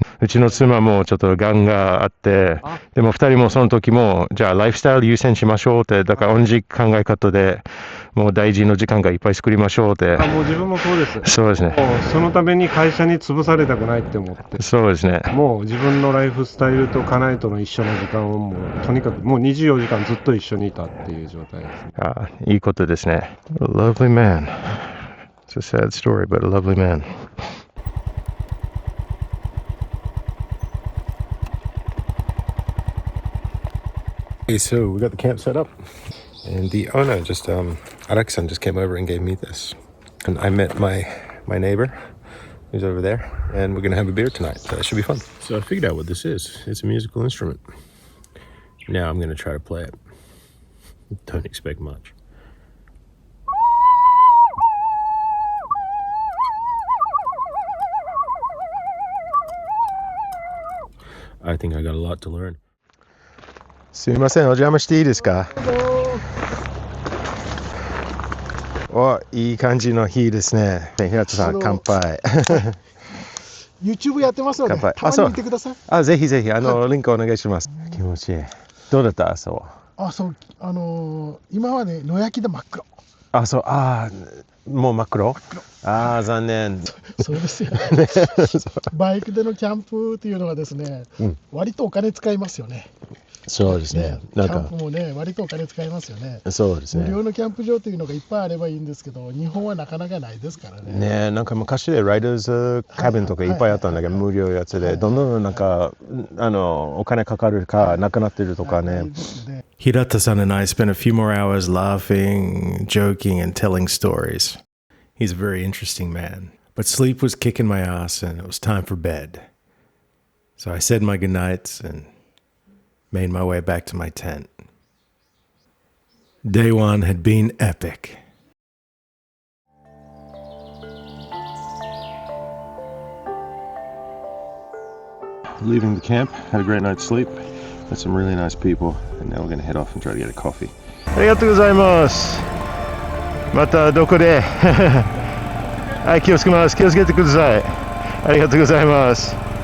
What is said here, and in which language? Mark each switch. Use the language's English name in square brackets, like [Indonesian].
[Japanese] うちの妻もちょっとがんがあって、でも2人もその時もじゃあライフスタイル優先しましょうって、だから同じ考え方でもう大事の時間がいっぱい作りましょうって。もう自分もそうです。そうですね。もうそのために会社に潰されたくないって思って。そうですね。もう自分のライフスタイルと家内との一緒の時間をもうとにかくもう24時間ずっと一緒にいたっていう状態ですね。いいことですね。 [English] A lovely man. It's a sad story, but a lovely man. Okay, so we got the camp set up, and the owner Araki-san just came over and gave me this. And I met my neighbor, who's over there, and we're gonna have a beer tonight, so it should be fun. So I figured out what this is. It's a musical instrument. Now I'm gonna try to play it. Don't expect much. I think I got a lot to learn. [Japanese] すみません、お邪魔していいですか？いい感じの日ですね。平田さん、乾杯。 YouTube やってますので、たまに見てください。ぜひぜひ、リンクお願いします。気持ちいい。どうだった？そう。今はね、野焼きで真っ黒。もう真っ黒？残念。そうですよ。バイクでのキャンプっていうのはですね、割とお金使いますよね。そうですね。キャンプもね、割とお金使いますよね。そうですね。無料のキャンプ場というのがいっぱいあればいいんですけど、日本はなかなかないですからね。ね、なんか昔でライダーズカビンとかいっぱいあったんだけど、無料やつで、どんどんなんかお金かかるかなくなってるとかね。 [English] Hirata-san and I spent a few more hours laughing, joking, and telling stories. He's a very interesting man. But sleep was kicking my ass, and it was time for bed. So I said my goodnights and made my way back to my tent. Day one had been epic. Leaving the camp, had a great night's sleep, met some really nice people, and now we're going to head off and try to get a coffee. [Japanese] ありがとうございます。またどこではい、気をつけます。気をつけてください。ありがとうございます。